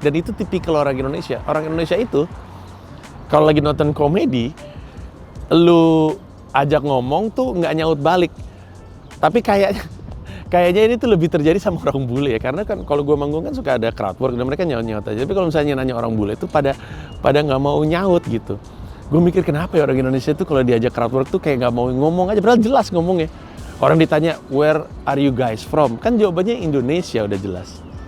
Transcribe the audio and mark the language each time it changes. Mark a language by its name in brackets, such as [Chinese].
[Indonesian] Dan itu tipikal orang Indonesia. Orang Indonesia itu kalau lagi nonton komedi, lu ajak ngomong tuh nggak nyaut balik. Tapi kayaknya ini tuh lebih terjadi sama orang bule ya. Karena kan kalau gue manggung kan suka ada crowd work dan mereka nyaut-nyaut aja. Tapi kalau misalnya nanya orang bule itu pada nggak mau nyaut gitu. Gue mikir kenapa ya orang Indonesia tuh kalau diajak crowd work tuh kayak nggak mau ngomong aja. Padahal jelas ngomongnya. Orang ditanya, [English] where are you guys from? [Indonesian] Kan jawabannya Indonesia, udah jelas.